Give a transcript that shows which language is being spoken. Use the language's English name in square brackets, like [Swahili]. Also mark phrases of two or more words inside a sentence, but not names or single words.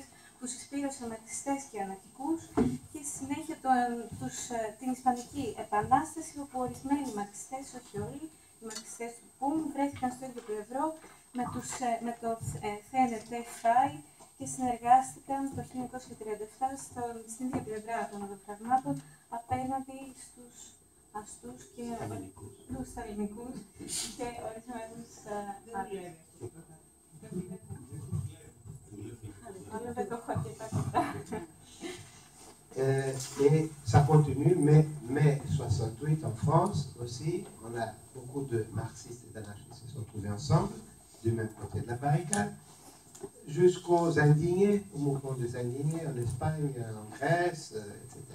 [Greek] που συσπήρωσαν μαρξιστές και αναρχικούς και στη συνέχεια την Ισπανική Επανάσταση όπου ορισμένοι μαρξιστές, όχι όλοι, οι μαρξιστές του ΠΟΥΜ βρέθηκαν στο ίδιο πλευρό με το CNT-FAI και συνεργάστηκαν το 1937 στην ίδια πλευρά των οδοφραγμάτων απέναντι στους αστούς και τους σταλινικούς και ορισμένους άλλους. [French] Et ça continue, mais mai 68 en France aussi, on a beaucoup de marxistes et d'anarchistes qui se sont trouvés ensemble, du même côté de la barricade, jusqu'aux indignés, au mouvement des indignés en Espagne, en Grèce, etc.